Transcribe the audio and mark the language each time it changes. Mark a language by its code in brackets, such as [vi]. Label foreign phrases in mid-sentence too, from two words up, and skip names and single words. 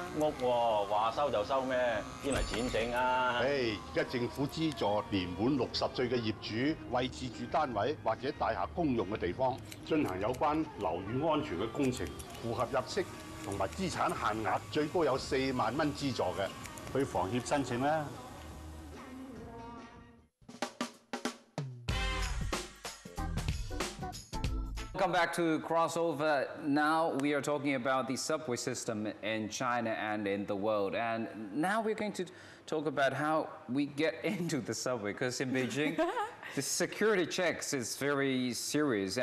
[yue] 屋喎，話收就收咩？邊嚟錢整啊？而家政府資助年滿60歲嘅業主為自住單位或者大廈公用嘅地方進行有關樓宇安全嘅工程，符合入息同埋資產限額，最高有4萬蚊資助嘅，去房協申請啦。 [en] Come back to crossover. Now we are talking about the subway system in China and in the world. And now we're going to talk about how we get into the subway, because in Beijing, the security checks is very serious.